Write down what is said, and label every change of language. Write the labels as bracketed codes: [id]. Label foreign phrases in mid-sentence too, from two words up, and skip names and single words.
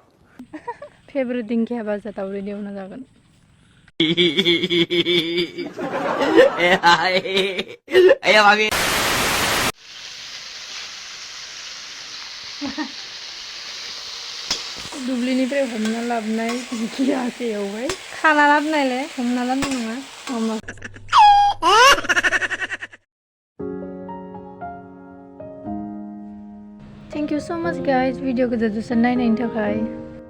[brx] फेभरेट दिंखिया भाजा दावदै एवना जागोन दुब्लिनिफ्राय हमना लाबोनाय दिंखियासो एवबाय खाना लाबोनायलाय हमना लाबोनाय नङा [en] Thank you so much guys [brx] भिडिअखौ जोबजासिम नायनायनि थाखाय